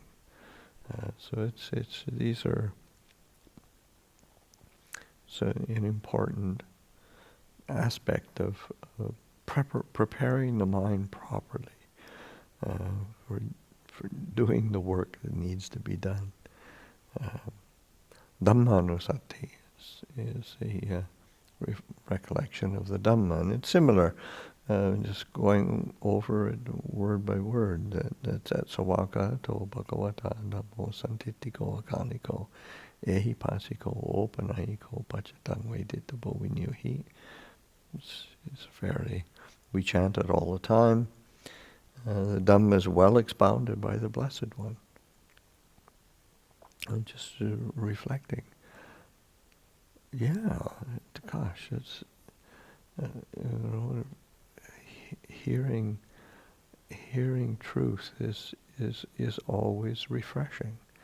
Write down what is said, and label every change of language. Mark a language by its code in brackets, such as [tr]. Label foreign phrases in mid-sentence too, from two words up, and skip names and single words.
[en] So these are an important aspect of preparing the mind properly for doing the work that needs to be done. Dhammanusati is a recollection of the Dhamma, and it's similar, just going over it word by word. [pi] That's at Sawaka to Bhagavata Dhammo Santitiko Akaniko Ehi Pasiko Opanahiko Pachatang Veditabo Vinyuhi. [en] It's fairly, we chant it all the time. The Dhamma is well expounded by the Blessed One. I'm just reflecting. Yeah, gosh, it's hearing truth is always refreshing.